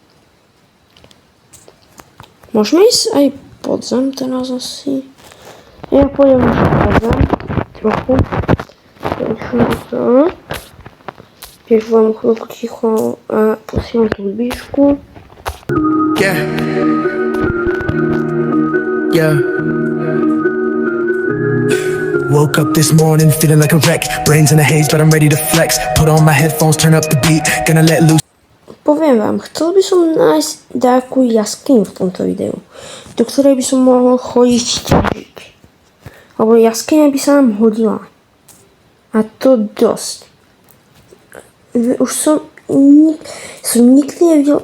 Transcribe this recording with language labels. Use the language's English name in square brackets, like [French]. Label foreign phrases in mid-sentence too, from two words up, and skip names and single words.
[Slovak] Môžeme ísť aj pod zem teraz asi. Ja pôjdem už pod zem. Trochu. Tak. Tiež vám chvíľku ticho a posielam tú hudbičku. [English] Yeah. Woke up this morning feeling like a wreck. Brains in a haze, but I'm ready to flex. Put on my headphones, turn up the beat. Gonna let loose. [Slovak] Poviem vám, chcel by som nájsť nejakú jaskyňu v tomto videu, do ktorej by som mohol chodiť ťažiť. Lebo jaskyňa by sa nám hodila. A to dosť. Už som nikdy nevidel.